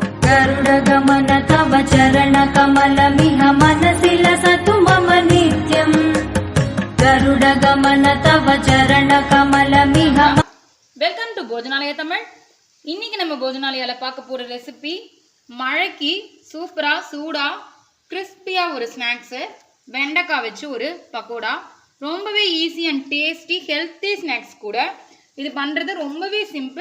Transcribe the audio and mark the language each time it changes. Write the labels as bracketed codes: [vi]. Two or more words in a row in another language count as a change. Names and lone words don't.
[sa] गरुडगमन तव चरणकमलमिह मनसि लसतु मम नित्यम् गरुडगमन तव चरणकमलमिह। [en] Welcome to Bhojanalaya Tamil. [ta] இன்னைக்கு நம்ம போஜனாலயால பார்க்க போற ரெசிபி மழைக்கு சூப்பரா சூடா கிறிஸ்பியா ஒரு ஸ்நாக்ஸ், வெண்டைக்காய் வச்சு ஒரு பக்கோடா. [en] ரொம்பவே easy and tasty healthy snacks கூட. [ta] இது பண்ணுறது ரொம்பவே சிம்பிள்.